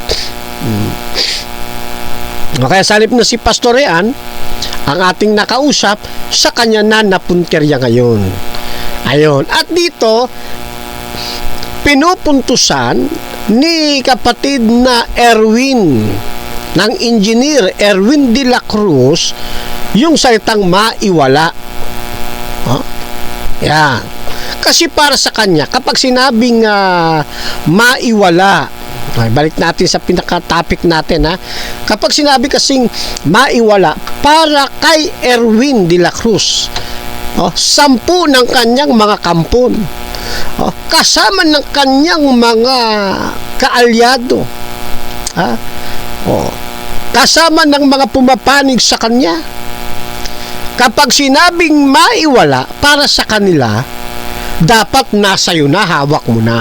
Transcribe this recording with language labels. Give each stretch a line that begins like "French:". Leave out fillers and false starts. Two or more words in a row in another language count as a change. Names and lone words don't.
Filipino: Kaya salip na si Pastor Rean ang ating nakausap, sa kanya na napunterya ngayon. Ayun. At dito pinupuntusan ni kapatid na Erwin ng Engineer Erwin de la Cruz yung salitang maiwala. Yan. Kasi para sa kanya, kapag sinabing maiwala, balik natin sa pinaka-topic natin kapag sinabi kasing maiwala para kay Erwin de la Cruz, 10 ng kanyang mga kampon, kasama ng kanyang mga kaalyado, kasama ng mga pumapanig sa kanya, kapag sinabing maiwala para sa kanila, dapat nasa iyo na, hawak mo na.